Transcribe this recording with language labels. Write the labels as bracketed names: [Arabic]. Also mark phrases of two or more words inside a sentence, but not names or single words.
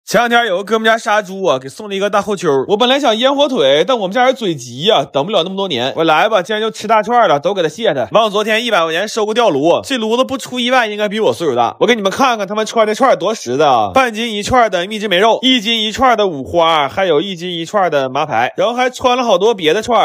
[Chinese] 前兩天有個哥們家殺豬啊，給送了一個大後丘。我本來想醃火腿，但我們家人嘴急呀，等不了那麼多年。我來吧，既然就吃大串了，都給他卸他。忘昨天100塊錢收個吊爐，這爐子不出意外，應該比我歲數大。我給你們看看他們串這串多實在啊！半斤一串的蜜汁梅肉，1斤一串的五花，還有1斤一串的麻排，然後還穿了好多別的串。